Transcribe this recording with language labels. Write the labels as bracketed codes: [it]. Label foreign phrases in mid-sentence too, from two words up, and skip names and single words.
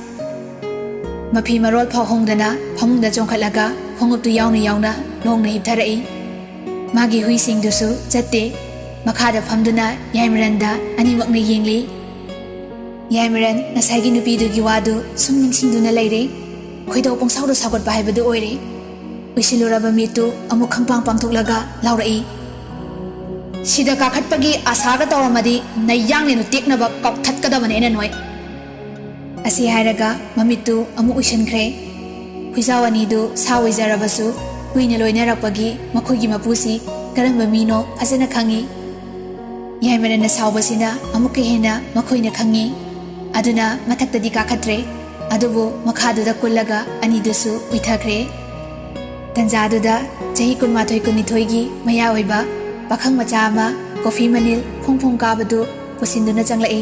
[mni] mafi marol phau hongdana phamungda chongkhalaga khonguptu yauna longna hiptharai magi hui singdusu chatte makhada phamduna Yaimaranda animakna yengli. Yaimaran nasaigi nupidugi wadu sum ningsingduna leire khoidau pongsaudo sagot bahaibadu oire uisiluraba mitu amuk khangpang pangthoklaga laurai sida kakhatpagi asaga tawramadi nayangne nu teknaba kakthatkadabane ena noi asi hairaga mamitu amu uisankhre huizawani du sawizarabasu huina loinarakpagi makhoigi mapusi karamba mino phasana khangi. Yaimarana sawbasina amuka hena makhoina khangi aduna mathaktadi kakhatre adubu makhaduda kullaga anidusu uithakre. Tanjaduda chahi 12 gi maya oiba pakhang macha ama coffee manil phongphong kabadu pusinduna changlai.